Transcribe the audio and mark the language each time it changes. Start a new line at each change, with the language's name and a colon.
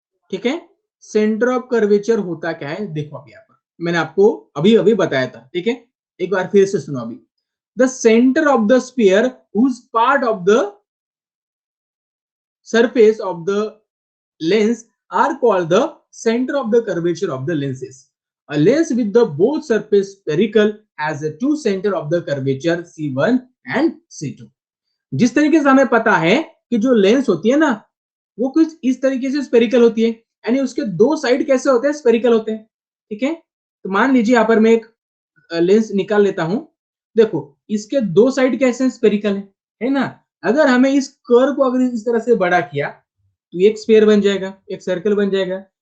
Hindi: ठीक है, centre of curvature होता क्या है, देखो अभी यहाँ पर मैंने आपको अभी अभी बताया था। ठीक है, एक बार फिर से सुनो अभी,
English: The centre of the sphere whose part of the surface of the lens are called the center of the curvature of the lenses. A lens with the both surface spherical has a two center of the curvature C1 and C2.
Hindi: जिस तरीके से हमें पता है कि जो lens होती है ना, वो कुछ इस तरीके से स्पेरिकल होती है, यानी उसके दो साइड कैसे होते हैं? स्पेरिकल होते हैं। ठीक है, तो मान लीजिए यहाँ पर मैं एक लेंस निकाल लेता हूं। देखो, इसके दो साइड कैसे स्पेरिकल है ना? अगर हमें इस कर्व को अगर इस तरह से बड़ा किया तो एक स्फीयर बन जाएगा, एक सर्कल बन जाएगा।